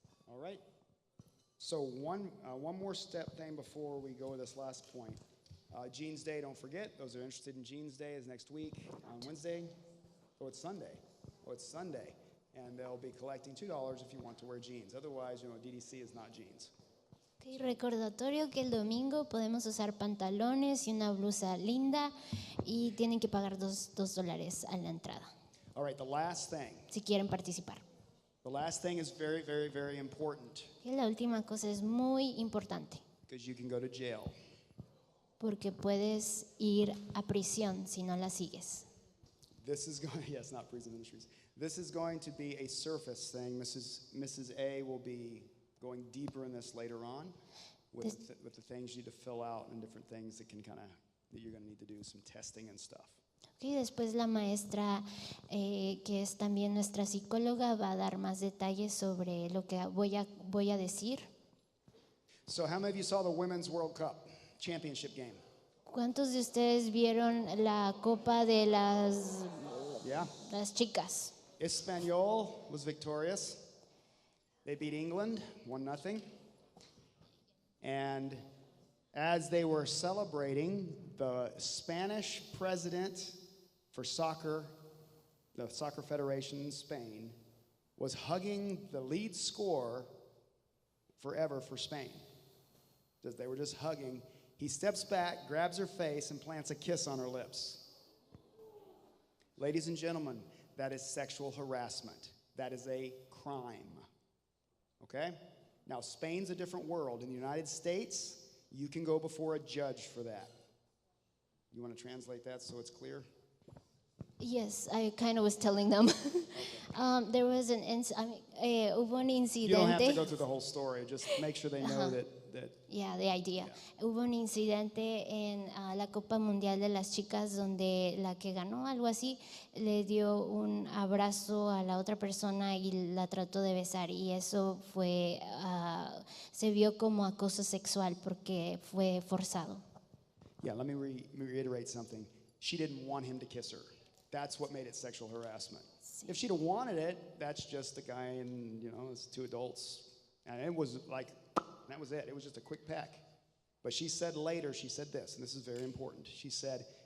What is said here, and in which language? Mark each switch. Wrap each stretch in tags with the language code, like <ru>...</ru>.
<en>All right. So one more step thing before we go to this last point. Jeans Day, don't forget. Those who are interested in Jeans Day is next week on Wednesday. Oh, it's Sunday. Oh, it's Sunday. And they'll be collecting $2 if you want to wear jeans. Otherwise, DDC is not jeans.</en> <es>Okay, recordatorio que el domingo podemos usar pantalones y una blusa linda y tienen que pagar $2 a la entrada</es> <en>All right, the last thing.</en> <es>si quieren participar.</es> <en>The last thing is very, very, very important,</en> <es>Y la última cosa es muy importante</es> <en>because you can go to jail.</en> <es>porque puedes ir a prisión si no la sigues.</es> <en>This is going, yes, not prison ministries. This is going to be a surface thing. Mrs. A will be going deeper in this later on with the things you need to fill out and different things that that you're going to need to do some testing and stuff.</en> <es>Okay, después la maestra, que es también nuestra psicóloga, va a dar más detalles sobre lo que voy a decir.</es> <en>So how many of you saw the Women's World Cup championship game?</en> <es>¿Cuántos de ustedes vieron la copa de</es> <en>Yeah.</en> <es>las chicas?</es> <en>Espanol was victorious. They beat England 1-0. And as they were celebrating, the Spanish president for soccer, the Soccer Federation in Spain, was hugging the lead scorer forever for Spain. They were just hugging. He steps back, grabs her face, and plants a kiss on her lips. Ladies and gentlemen, that is sexual harassment. That is a crime. Okay? Now, Spain's a different world. In the United States, you can go before a judge for that. You want to translate that so it's clear? Yes, I kind of was telling them. There was</en> <es>hubo un</es> <en>You don't have to</en> <es>incidente.</es> <en>go through the whole story. Just make sure they know that Yeah, the idea.</en> <es>Hubo un incidente en la Copa Mundial de las Chicas donde la que ganó, algo así, le dio un abrazo a la otra persona y la trató de besar, y eso fue, se vio como acoso sexual porque fue forzado.</es> <en>Yeah, let me reiterate something. She didn't want him to kiss her. That's what made it sexual harassment. If she'd have wanted it, that's just a guy and, it's 2 adults. And it was like, that was it. It was just a quick peck. But she said later, she said this, and this is very important. She said,</en>